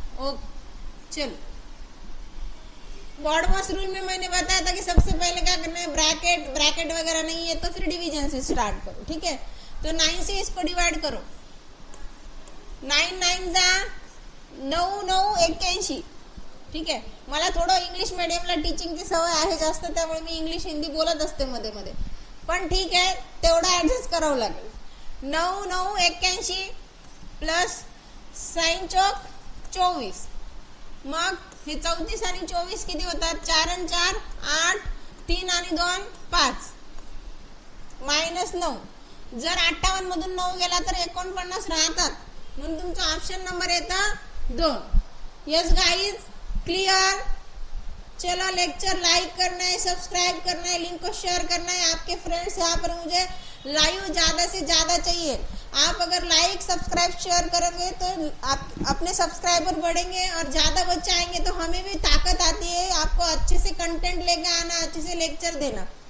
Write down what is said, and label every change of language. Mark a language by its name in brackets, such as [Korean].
[Hindi] Okay, चलो BODMAS rule में मैंने बताया था कि सबसे पहले क्या करना है, ब्रैकेट वगैरह नहीं है तो फिर डिवीजन से स्टार्ट करो। ठीक है, तो 9 से इसको डिवाइड करो। 9 9 जा 9 9 81। [Marathi] ठीक आहे, मला थोडं इंग्लिश मीडियमला टीचिंगची सवय आहे जास्त, त्यामुळे मी इंग्लिश हिंदी बोलत असते मध्ये मध्ये, पण ठीक आहे तेवढं ऍडजस्ट करावं लागेल। 9 9 81 प्लस 6 चौक 24, मग हे 34 आणि 24 किती होतात? 4 आणि 4 8, 3 आणि 2 5, मायनस 9। जर 58 मधून 9 गेला तर 49 राहतात, म्हणून तुमचा ऑप्शन नंबर येता 2। [English] Yes guys, clear? [Hindi] चलो लेक्चर लाइक करना है, सब्सक्राइब करना है, लिंक को शेयर करना है। आपके फ्रेंड्स यहाँ पर मुझे लाइव ज़्यादा से ज़्यादा चाहिए। आप अगर लाइक सब्सक्राइब शेयर करोगे तो आप अपने सब्सक्राइबर बढ़ेंगे और ज़्यादा बच्चे आएंगे तो हमें भी ताकत आती है आपको अच्छे से कंटेंट लेके आना, अच्छे से लेक्चर देना।